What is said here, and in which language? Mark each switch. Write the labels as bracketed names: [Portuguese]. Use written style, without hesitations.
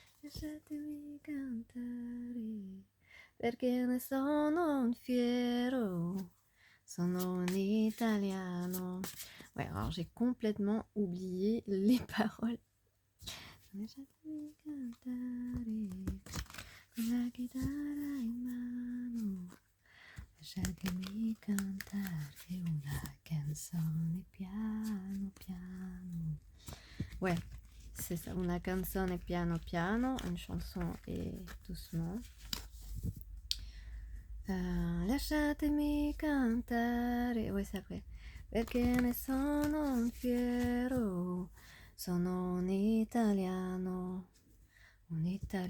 [Italian] Lasciatemi cantare, perché ne sono un fiero, sono un italiano. [French] Ouais, alors j'ai complètement oublié les paroles. [Italian] Lasciatemi cantare, con la chitarra in mano. Lasciatemi cantare una canzone piano piano. [French] Ouais, c'est ça, [Italian] una canzone piano piano, [French] une chanson et doucement. [Italian] Lasciatemi cantare, [French] ouais c'est après. [Italian] Perché ne sono un fiero, sono un italiano vero.